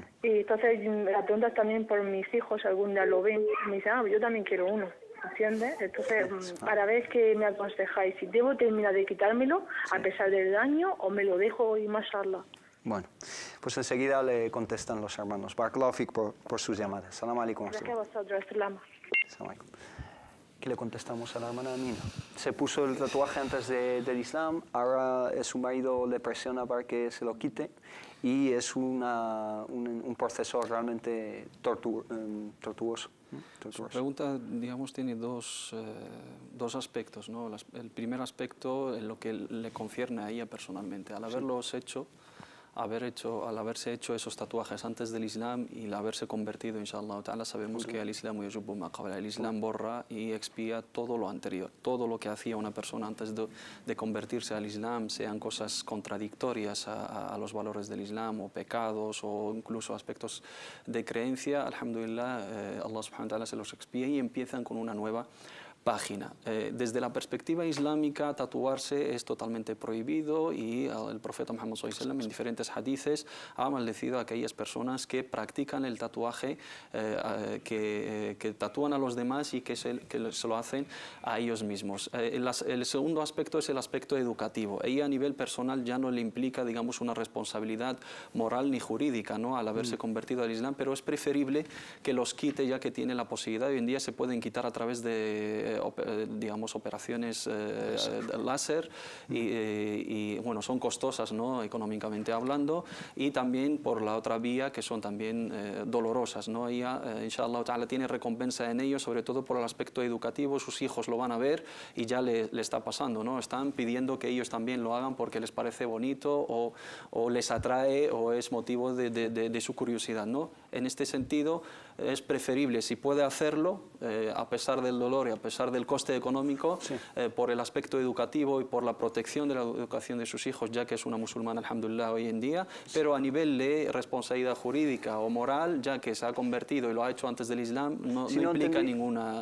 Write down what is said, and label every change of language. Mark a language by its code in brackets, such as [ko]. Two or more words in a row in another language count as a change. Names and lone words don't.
[es] Y entonces la pregunta es también por mis hijos, algún día lo ven, me dicen, yo también quiero uno. ¿Entiendes? Entonces, para ver qué me aconsejáis, si debo terminar de quitármelo a pesar del daño o me lo dejo y mashallah. Bueno, pues enseguida le contestan los hermanos. [ar] بارك الله فيك [es] por sus llamadas. [ar] سلام عليكم. [es] Gracias a vosotros. Salam. ¿Qué le contestamos a la hermana Amina? Se puso el tatuaje antes del Islam, ahora su marido le presiona para que se lo quite y es un proceso realmente tortuoso. Su pregunta, digamos, tiene dos aspectos, ¿no? El primer aspecto en lo que le concierne a ella personalmente. Al haberse hecho esos tatuajes antes del Islam y al haberse convertido, [ar] إن شاء الله تعالى, [es] sabemos que el Islam el Islam borra y expía todo lo anterior. Todo lo que hacía una persona antes de convertirse al Islam, sean cosas contradictorias a los valores del Islam o pecados o incluso aspectos de creencia, alhamdulillah, [ar] الله سبحانه وتعالى [es] se los expía y empiezan con una nueva página. Desde la perspectiva islámica, tatuarse es totalmente prohibido y el profeta Muhammad [ar] صلى الله عليه وسلم [es] en diferentes hadices ha maldecido a aquellas personas que practican el tatuaje, que tatúan a los demás y que se lo hacen a ellos mismos. El segundo aspecto es el aspecto educativo. Ella a nivel personal ya no le implica, digamos, una responsabilidad moral ni jurídica, ¿no?, al haberse convertido al Islam, pero es preferible que los quite ya que tiene la posibilidad. Hoy en día se pueden quitar a través de digamos, operaciones láser y bueno, son costosas, ¿no?, económicamente hablando, y también por la otra vía que son también dolorosas, ¿no? Ella, [ar] إن شاء الله تعالى, [es] tiene recompensa en ello, sobre todo por el aspecto educativo. Sus hijos lo van a ver y ya le está pasando, ¿no? Están pidiendo que ellos también lo hagan porque les parece bonito o les atrae o es motivo de su curiosidad, ¿no? En este sentido, es preferible, si puede hacerlo, a pesar del dolor y a pesar del coste económico, por el aspecto educativo y por la protección de la educación de sus hijos, ya que es una musulmana, alhamdulillah, hoy en día, pero a nivel de responsabilidad jurídica o moral, ya que se ha convertido y lo ha hecho antes del Islam, no implica ninguna...